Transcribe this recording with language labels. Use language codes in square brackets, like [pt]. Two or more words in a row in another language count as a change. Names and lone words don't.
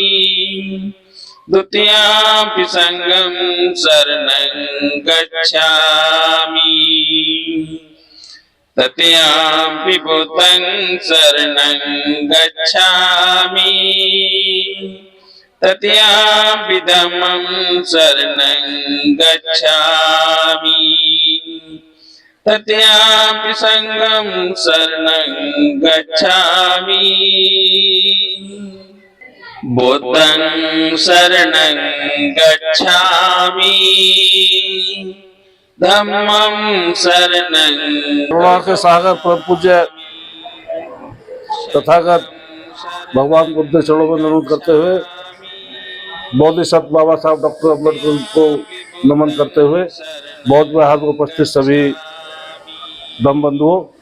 [pi] द्वितीयंपि संघं शरणं गच्छामि, तृतीयंपि बुद्धं शरणं गच्छामि, तृतीयंपि धम्मं शरणं गच्छामि, तृतीयंपि संघं शरणं गच्छामि। बुद्धं शरणं गच्छामि, धम्मं शरणं। [hi] करुणा के सागर परम पूज्य तथागत भगवान बुद्ध के चरणों में अनुरोध करते हुए, बोधिसत्व बाबा साहब डॉक्टर अम्बेडकर को नमन करते हुए, बौद्ध विहार में उपस्थित सभी धम्म बंधुओं,